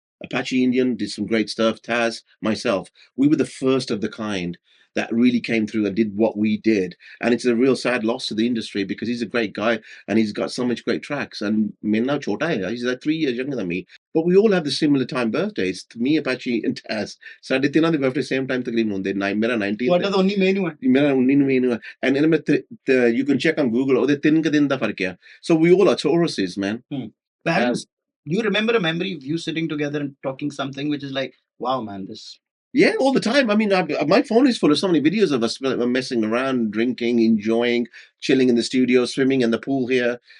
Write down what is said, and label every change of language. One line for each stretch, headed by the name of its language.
English: Apache Indian did some great stuff. Taz, myself, we were the first of the kind that really came through and did what we did. And it's a real sad loss to the industry because he's a great guy and he's got so much great tracks. And Minna Chota, he's like 3 years younger than me. But we all have the similar time birthdays. To me, Apache and Taz.
Punjabi: ਸਾਡੇ ਤਿੰਨਾਂ ਦੇ birthday same time ਤਕਰੀਬਨ ਹੁੰਦੇ। ਮੇਰਾ 19th ਤੁਹਾਡਾ ਤਾਂ 19 ਮਈ ਨੂੰ ਹੈ। ਮੇਰਾ 19 ਮਈ ਨੂੰ ਹੈ। And ਇਹਨਾਂ ਵਿੱਚ
English: you can check on Google,
Punjabi: ਉਹਦੇ 3 ਦਿਨ ਦਾ ਫਰਕ ਹੈ.
English: So we all are Tauruses, man. But do you remember a memory of you sitting together and talking something which is like, wow, man, this... Yeah, all the time. I mean, my phone is full of so many videos of us messing around, drinking, enjoying, chilling in the studio, swimming in the pool here.